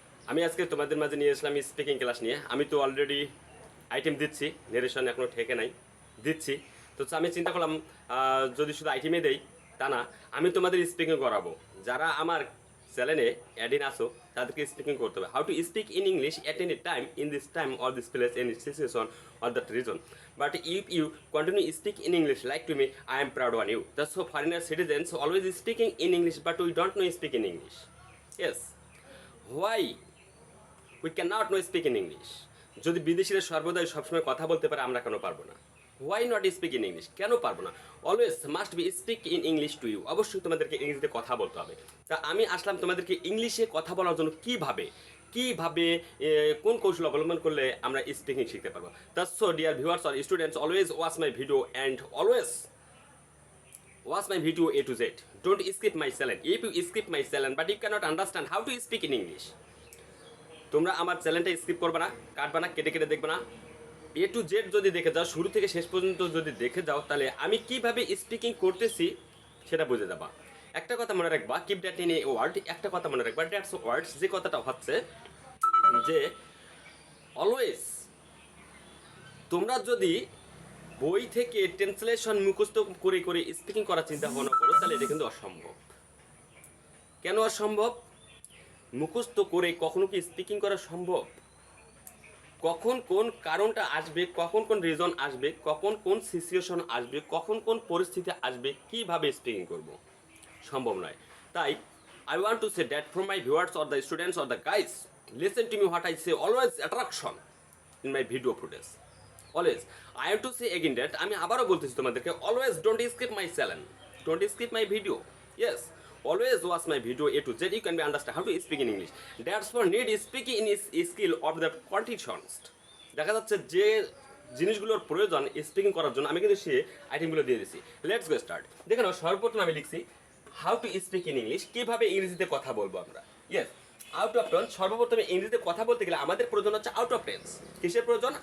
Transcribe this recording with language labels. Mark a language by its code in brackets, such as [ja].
[bn] আমি আজকে তোমাদের মাঝে নিয়ে আসলাম স্পিকিং ক্লাস নিয়ে। আমি তো অলরেডি আইটেম দিচ্ছি, নারেশন এখনো ঠেকে নাই, দিচ্ছি। তো আমি চিন্তা করলাম যদি শুধু আইটেমে দেই তা না, আমি তোমাদের স্পিকিং করাবো। যারা আমার চ্যানেলে অ্যাডিন আসো তাদেরকে স্পিকিং করতে হবে। [en] How to speak in English at any time in this time or this place any situation or that reason. But if you continue speak in English like to me, I am proud on you. That's so foreigner citizens always speaking in English, but we don't know speak in English. Yes. Why? We cannot know speak in English. [bn] যদি বিদেশিরা সর্বদাই সবসময় কথা বলতে পারে, আমরা কেন পারবো না? [en] Why not speak in English? [bn] কেন পারবো না? [en] Always must be speak in English to you. [bn] অবশ্যই তোমাদেরকে ইংরেজিতে কথা বলতে হবে। তা আমি আসলাম তোমাদেরকে ইংলিশে কথা বলার জন্য কিভাবে কোন কৌশল অবলম্বন করলে আমরা স্পিকিং শিখতে পারবো। [en] That's so dear viewers or students, always watch my video and always watch my video A to Z. Don't skip my channel. If you skip my channel but you cannot understand how to speak in English, [bn] তোমরা আমার চ্যানেলটা skip করবে না, কাটবে না, কেটে কেটে দেখবে না। A to Z যদি দেখে যাও, শুরু থেকে শেষ পর্যন্ত যদি দেখে যাও, তাহলে আমি কিভাবে স্পিকিং করতেছি সেটা বুঝে যাবা। একটা কথা মনে রাখবা, [en] Keep that in a word. [bn] একটা কথা মনে রাখবা, [en] That's words. [bn] যে কথাটা হচ্ছে যে অলওয়েজ তোমরা যদি বই থেকে ট্রান্সলেশন মুখস্থ করে করে স্পিকিং করার চিন্তা ভাবনা করো, তাহলে এটা কিন্তু অসম্ভব। কেন অসম্ভব? মুখস্থ করে কখনো কি স্পিকিং করা সম্ভব? কখন কোন কারণটা আসবে, কখন কোন রিজন আসবে, কখন কোন সিচুয়েশন আসবে, কখন কোন পরিস্থিতি আসবে, কিভাবে স্পিকিং করব, সম্ভব নয়। [en] তাই I want to say that from my viewers or the students or the guys, listen to me what I say, always attraction in my video footage. Always I have to say again that, [bn] আমি আবারও বলতেছি তোমাদেরকে, [en] Always don't skip my channel, don't skip my video. Yes, always watch my video A to Z. You can be understand how to speak in English. That's for need speaking in skill of the conditions. [bn] দেখা যাচ্ছে যে জিনিসগুলোর প্রয়োজন speaking করার জন্য আমি কিন্তু সে আইটেমগুলো দিয়ে দিচ্ছি। [en] Let's go start. [bn] দেখে নাও, সর্বপ্রথম আমি লিখছি [en] how to speak in English, [bn] কিভাবে ইংরেজিতে কথা বলবো আমরা। Yes, out of tense. সর্বপ্রথমে ইংরেজিতে কথা বলতে গেলে আমাদের প্রয়োজন হচ্ছে আউট অফ টেন্স। কিসের প্রয়োজন?